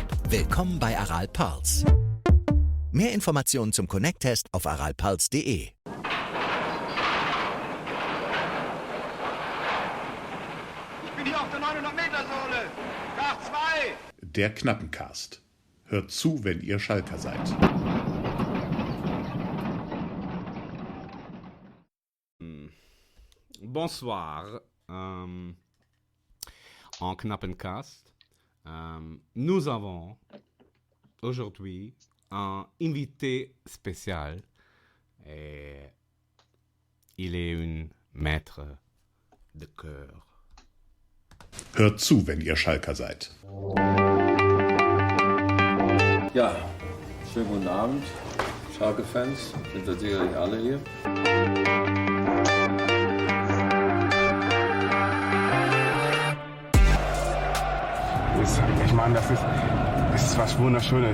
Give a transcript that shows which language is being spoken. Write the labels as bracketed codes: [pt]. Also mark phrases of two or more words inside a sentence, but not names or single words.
[de] Willkommen bei Aral-Pulse. Mehr Informationen zum Connect-Test auf aralpulse.de. Auf der 900-Meter-Zone. Nach 2. Der Knappencast. Hört zu, wenn ihr Schalker seid. [fr] Bonsoir. En Knappencast, nous avons aujourd'hui un invité spécial. Et il est un maître de cœur. Hört zu, wenn ihr Schalker seid. [de] Ja, schönen guten Abend, Schalke-Fans, sind ja sicherlich alle hier. Ich meine, das ist was Wunderschönes.